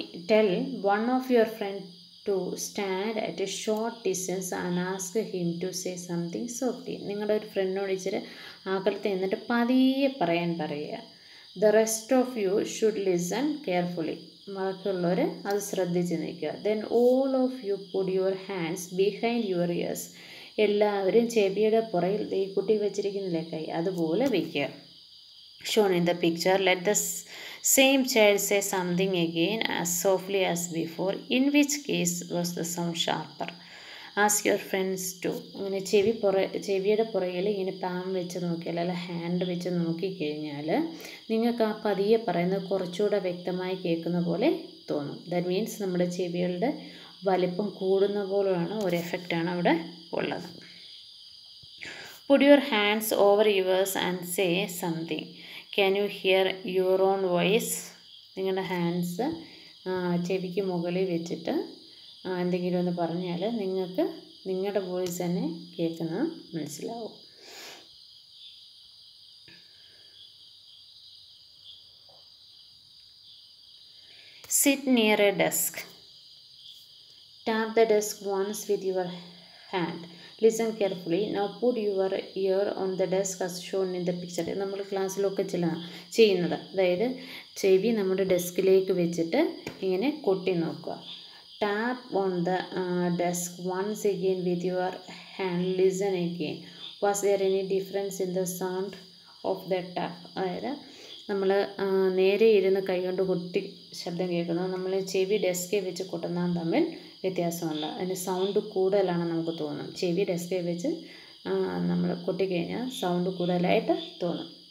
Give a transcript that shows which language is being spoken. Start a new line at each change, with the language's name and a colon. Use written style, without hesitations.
English: Tell one of your friend to stand at a short distance and ask him to say something softly.
Malayalam: നിങ്ങളുടെ ഒരു ഫ്രണ്ടിനോട് ഇച്ചിരി അകലത്ത് നിന്നിട്ട് പതിയെ പറയാൻ പറയുക.
English: The rest of you should listen carefully.
Malayalam: ബാക്കിയുള്ളവർ അത് ശ്രദ്ധിച്ച് നിൽക്കുക.
English: Then all of you put your hands behind your ears.
Malayalam: എല്ലാവരും ചെവിയുടെ പുറകിൽ ഈ കുട്ടി വെച്ചിരിക്കുന്നില്ലേ കൈ, അതുപോലെ വയ്ക്കുക.
English: Shown in the picture, let the same child say something again as softly as before. In which case was the sound sharper? Ask your friends too.
Malayalam: അങ്ങനെ ചെവിയുടെ പുറകിൽ ഇങ്ങനെ പാം വെച്ച് നോക്കിയാൽ, അല്ല ഹാൻഡ് വെച്ച് നോക്കിക്കഴിഞ്ഞാൽ നിങ്ങൾക്ക് ആ പതിയെ പറയുന്നത് കുറച്ചുകൂടെ വ്യക്തമായി കേൾക്കുന്ന പോലെ തോന്നും.
English: that means
Malayalam: നമ്മുടെ ചെവികളുടെ വലിപ്പം കൂടുന്ന പോലെയാണ് ഒരു എഫക്റ്റാണ് അവിടെ ഉള്ളത്.
English: Put your hands over yours and say something. Can you hear your own voice?
Malayalam: നിങ്ങളുടെ ഹാൻഡ്സ് ചെവിക്ക് മുകളിൽ വെച്ചിട്ട് എന്തെങ്കിലും ഒന്ന് പറഞ്ഞാൽ നിങ്ങൾക്ക് നിങ്ങളുടെ വോയിസ് തന്നെ കേൾക്കുന്നത് മനസ്സിലാവും.
English: Sit near a desk. Tap the desk once with your hand. Listen carefully. Now put your ear on the desk as shown in the picture.
Malayalam: നമ്മൾ ക്ലാസ്സിലൊക്കെ ചെയ്യുന്നത്, അതായത് ചെവി നമ്മുടെ ഡെസ്കിലേക്ക് വെച്ചിട്ട് ഇങ്ങനെ കൊട്ടി നോക്കുക.
English: Tap on the desk once again with your hand. Listen again. Was there any difference in the sound of the tap?
Malayalam: അതായത് നമ്മൾ നേരെ ഇരുന്ന് കൈകൊണ്ട് കൊട്ടി ശബ്ദം കേൾക്കുന്നത് നമ്മൾ ചെവി ഡെസ്കിൽ വെച്ച് കൊട്ടുന്നതും തമ്മിൽ വ്യത്യാസമുണ്ട്. അതിന് സൗണ്ട് കൂടുതലാണ് നമുക്ക് തോന്നും. ചെവി ഡെസ്കിൽ വെച്ച് നമ്മൾ കൊട്ടിക്കഴിഞ്ഞാൽ സൗണ്ട് കൂടുതലായിട്ട് തോന്നും.